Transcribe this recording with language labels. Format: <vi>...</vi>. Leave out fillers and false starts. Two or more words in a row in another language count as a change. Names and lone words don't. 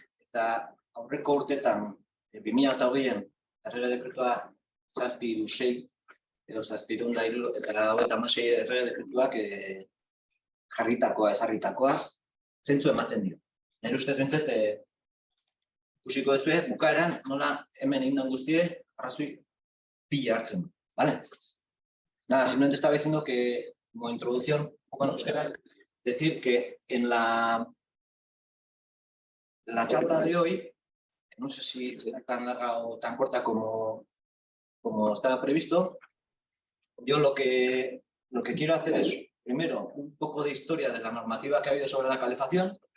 <eu>Eta aurreko urtetan, 2008an, errege dekretua 726 edo 736 errege dekretuak jarritakoa, ezarritakoa, zentzu ematen dio. Nire ustez bintzat, ikusiko dezue, bukaeran nola hemen egin guztie, arrazoi pila hartzen du, ¿vale?</eu> <es>Nada, simplemente estaba diciendo que, como introducción, bueno, decir que en la charla de hoy, no sé si será tan larga o tan corta como estaba previsto, yo lo que quiero hacer es, primero, un poco de historia de la normativa que ha habido sobre la calefacción,</es>